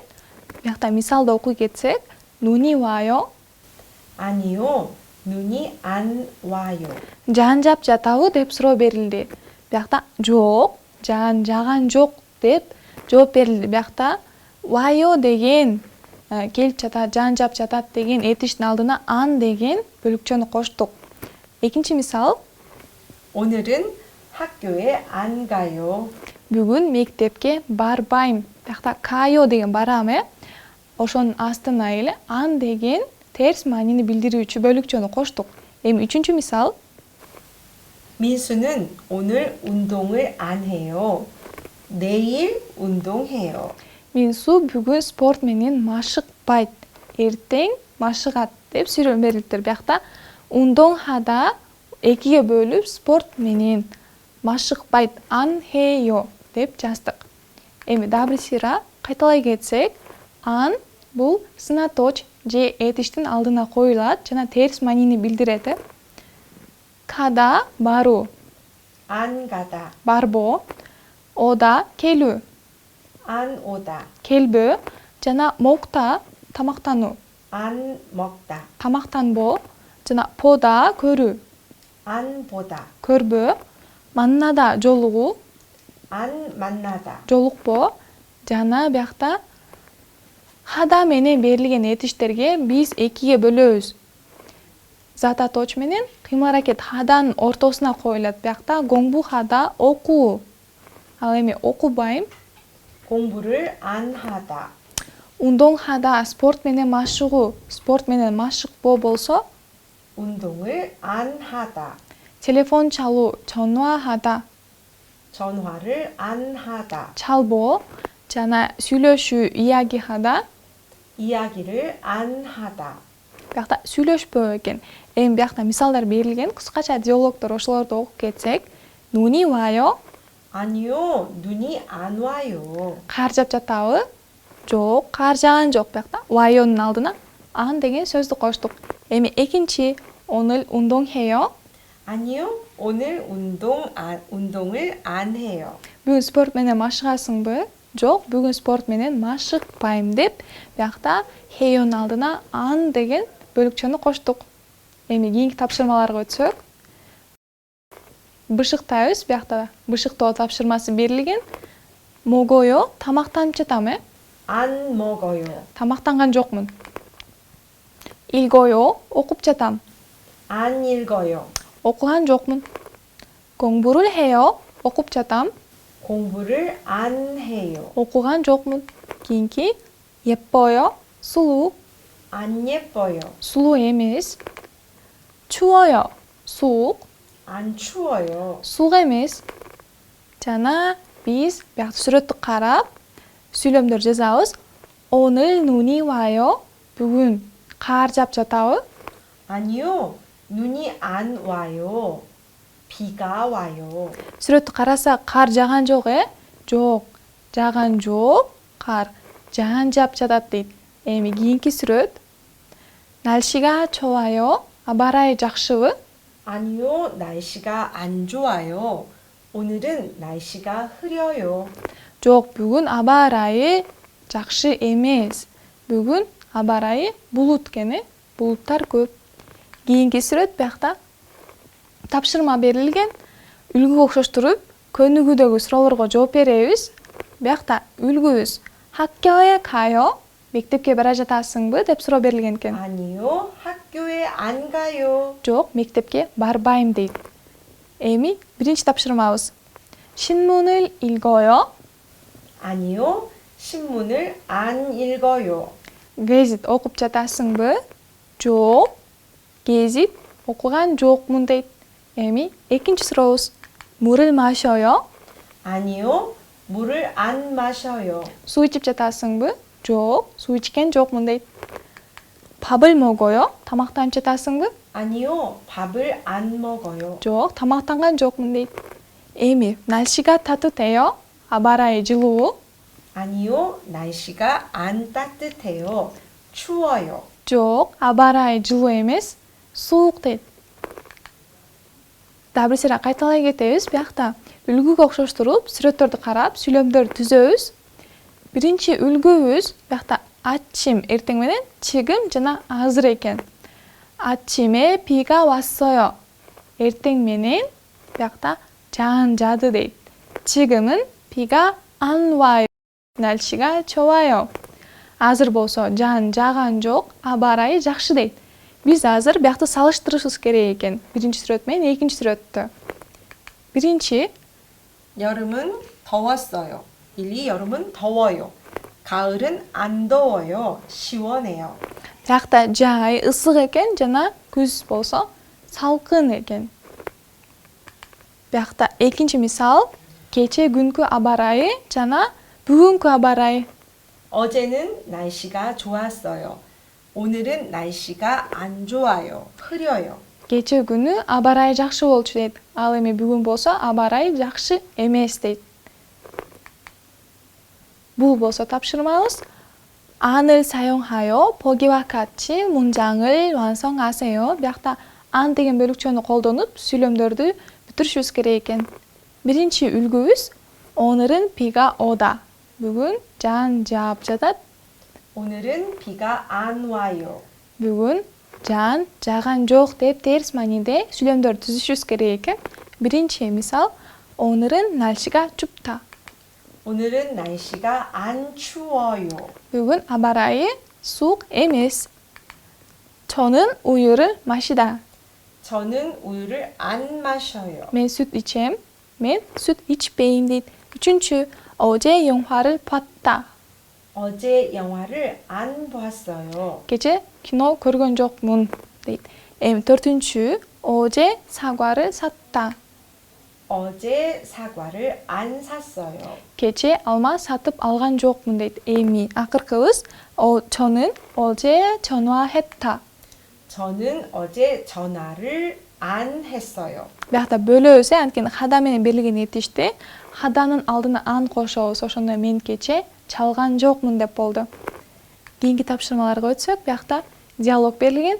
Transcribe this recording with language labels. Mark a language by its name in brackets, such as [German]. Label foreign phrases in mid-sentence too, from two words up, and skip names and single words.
[Kyrgyz] Биякта мисалды окуй кетсек, [Korean] 눈이 와요. 아니요. 눈이 안 와요. [Kyrgyz] жаан жаап жатабы деп суроо берилди. Биякта жок, жаан жаган жок деп жооп берилди. Биякта 와요 деген келип жатат, жаан жаап жатат деген этиштин алдына ан деген бөлүкчөнү коштук. Экинчи мисал, [Korean] 오늘은 학교에 안 가요. [Kyrgyz] бүгүн мектепке барбайм. Биякта кайо деген барам. Ошонун астына эле ан деген терс маанини билдирүүчү бөлүкчөнү коштук. Эми үчүнчү мисал, [Korean] 민수는 오늘 운동을 안 해요. 내일 운동해요. [Kyrgyz] Минсу бүгүн спорт менен машыкпайт. Эртең машыгат деп сүйлөм берилиптир. Биякта 운동하다 экиге бөлүп спорт менен машыкпайт [Korean] 안 해요 [Kyrgyz] деп жаздык. Эми дагы бир сыйра кайталай кетсек, ан бул сынаточ же этиштин алдына коюлат жана терс маанини билдирет. Када баруу, [Korean] 안 가다. [Kyrgyz] барбоо, ода келүү, [Korean] 안 오다. [Kyrgyz] келбөө жана мокта тамактануу, [Korean] 안 먹다. [Kyrgyz] тамактанбоо жана пода көрүү, [Korean] 안 보다, [Kyrgyz] көрбөө, маннада жолугуу, [Korean] 안 만나다, [Kyrgyz] жолукпоо жана биякта хада менен берилген этиштерге биз экиге бөлөбүз. Зататоч менен кыймыл аракет хаданын ортосуна коюлат. Биякта [Korean] 공부 하다 [Kyrgyz] окуу. Ал эми окубайм. [Korean] 공부를 안 하다, 운동 하다 [Kyrgyz] спорт менен машыгуу. Спорт менен машыкпоо болсо [Korean] 운동을 안 하다, [Kyrgyz] телефон чалуу, [Korean] 전화하다. 전화를 안 하다, [Kyrgyz] чалбоо жана сүйлөшүү, иягихада. [Korean] 이야기를 안 하다, [Kyrgyz] Биякта сүйлөшпөө экен. Эми биякта мисалдар берилген, кыскача диалогдор ошолорду окуп кетсек, [Korean] 눈이 와요. 아니요, 눈이 안 와요. [Kyrgyz] Кар жаап жатабы? Жок, кар жааган жок. Биякта 와요нун алдына ан деген сөздү коштук. Эми экинчи [Korean] 오늘 운동해요. 아니요, 오늘 운동을 안 해요. [Kyrgyz] Бүгүн спорт менен машыгасыңбы? Жок, бүгүн спорт менен машыкпайм деп, биякта 해요нун алдына ан деген бөлүкчөнү коштук. Эми кийинки тапшырмаларга өтсөк, бышыктайбыз. Биякта бышыктоо тапшырмасы берилген. Могою, тамактанып жатам, [Korean] 안 먹어요. [Kyrgyz] Тамактанган жокмун. 읽어요, окуп жатам. [Korean] 안 읽어요. [Kyrgyz] окуган жокмун. [Korean] 공부를 해요, [Kyrgyz] окуп жатам. [Korean] 공부를 안 해요. [Kyrgyz] окуган жокмун. кийинки 예뻐요, сулуу. [Korean] 안 예뻐요. [Kyrgyz] сулуу эмес. [Korean] 추워요, суук. 안 추워요. [Kyrgyz] суук эмес. жана биз биякта сүрөттү карап сүйлөмдөр жазабыз. [Korean] 오늘 눈이 와요. [Kyrgyz] бүгүн кар жаап жатабы? [Korean] 아니요, 눈이 안 와요. 비가 와요. [Kyrgyz] сүрөттү карасак кар жааган жок, жок, жааган жок, кар жаан жаап жатат дейт. Эми кийинки сүрөт. [Korean] 날씨가 좋아요. [Kyrgyz] аба ырайы жакшыбы? [Korean] 아니요, 날씨가 안 좋아요. 오늘은 날씨가 흐려요. [Kyrgyz] жок, бүгүн аба ырайы жакшы эмес. бүгүн аба ырайы булут экен, булуттар көп. кийинки сүрөт биякта тапшырма берилген. үлгүгө окшоштуруп көнүгүүдөгү суроолорго жооп беребиз. биякта үлгүбүз [Korean] 학교에 가요. [Kyrgyz] мектепке бара жатасыңбы деп суроо берилген экен. [Korean] 아니요, 학교에 안 가요. [Kyrgyz] жок, мектепке барбайм дейт. эми биринчи тапшырмабыз. [Korean] 신문을 읽어요. 아니요, 신문을 안 읽어요. [Kyrgyz] гезит окуп жатасыңбы? жок, гезит окуган жокмун дейт. эми экинчи сурообуз. [Korean] 물을 마셔요. 아니요, 물을 안 마셔요. [Kyrgyz] суу ичип жатасыңбы? жок, суу ичкен жокмун дейт. [Korean] 밥을 먹어요. [Kyrgyz] тамактанып жатасыңбы? [Korean] 아니요, 밥을 안 먹어요. [Kyrgyz] жок, тамактанган жокмун дейт. [Korean] эми 날씨가 따뜻해요. [Kyrgyz] аба ырайы жылуу. [Korean] 아니요, 날씨가 안 따뜻해요. 추워요. [Kyrgyz] жок, аба ырайы жылуу эмес, суук дейт. дагы бир сыйра кайталай кетебиз. биякта үлгүгө окшоштуруп сүрөттөрдү карап сүйлөмдөрдү түзөбүз. биринчи үлгүбүз биякта 아침 эртең менен 지금 жана азыр экен. [Korean] 아침에 비가 왔어요. [Kyrgyz] эртең менен биякта жаан жаады дейт. [Korean] 지금은 비가 안 와요. 날씨가 좋아요. [Kyrgyz] азыр болсо жаан жааган жок, аба ырайы жакшы дейт. биз азыр биякты салыштырышыбыз керек экен. биринчи сүрөт менен экинчи сүрөттү. биринчи [Korean] 여름은 더웠어요. 1, 여름은 더워요. 가을은 안 더워요. 시원해요. [Kyrgyz] биякта жай ысык экен жана күз болсо салкын экен. биякта экинчи мисал кечээ күнкү аба ырайы жана бүгүнкү аба ырайы. [Korean] 어제는 날씨가 좋았어요. 오늘은 날씨가 안 좋아요. 흐려요. [Kyrgyz] кечээ күнү аба ырайы жакшы болчу дейт. ал эми бүгүн болсо аба ырайы жакшы эмес дейт. бул болсо тапшырмабыз. [Korean] 안을 사용하여 보기와 같이 문장을 완성하세요. [Kyrgyz] биякта ан деген бөлүкчөнү колдонуп сүйлөмдөрдү бүтүрүшүбүз керек экен. биринчи үлгүбүз [Korean] 오늘은 비가 오다. [Kyrgyz] бүгүн жаан жаап жатат. [Korean] 오늘은 비가 안 와요. [Kyrgyz] бүгүн жаан жааган жок деп терс мааниде сүйлөмдөр түзүшүбүз керек экен. Биринчи мисал [Korean] 오늘은 날씨가 춥다. 오늘은 날씨가 안 추워요. [Kyrgyz] бүгүн аба ырайы суук эмес. [Korean] 저는 우유를 마시다. 저는 우유를 안 마셔요. [Kyrgyz] мен сүт ичем. мен сүт ичпейм дейт. үчүнчү [Korean] 어제 영화를 봤다. 어제 영화를 안 봤어요. [Kyrgyz] кече кино көргөн жокмун дейт. эми төртүнчү [Korean] 어제 사과를 샀다. 어제 사과를 안 샀어요. [Kyrgyz] кече алма сатып алган жокмун дейт. эми акыркыбыз [Korean] 저는 어제 전화했다. 저는 어제 전화를 안 했어요. [Kyrgyz] биякта бөлөбүз анткени хада менен берилген этиште хаданын алдына ан кошобуз. ошондо мен кече чалган жокмун деп болду. кийинки тапшырмаларга өтсөк, биякта диалог берилген.